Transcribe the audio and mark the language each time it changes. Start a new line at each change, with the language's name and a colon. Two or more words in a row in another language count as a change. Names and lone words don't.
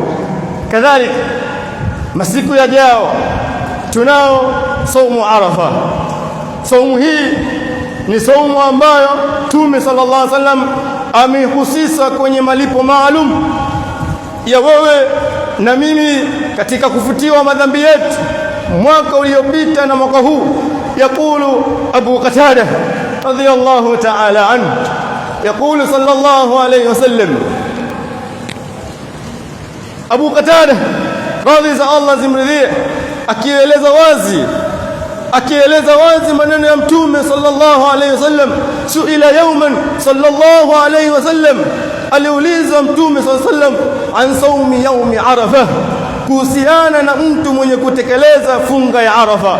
Swahili: Kadhalika masiku yajao tunao saumu Arafa. Saumu hii ni saumu ambayo Mtume
Arabic: صلى الله عليه وسلم
Swahili: amehusisha kwenye malipo maalum ya wewe na mimi katika kufutiwa madhambi yetu mwaka uliopita na mwaka huu.
Arabic: يقول أبو قتادة رضي الله تعالى عنه, يقول صلى الله عليه وسلم،
Swahili: Abu Qatada radhi za Allah zimridhie, akieleza wazi maneno ya Mtume
Arabic: صلى الله عليه وسلم. سئل يوما صلى الله عليه وسلم,
Swahili: aliulizwa Mtume
Arabic: صلى الله عليه وسلم عن صوم يوم عرفة,
Swahili: kuhusiana na mtu mwenye kutekeleza funga ya Arafa.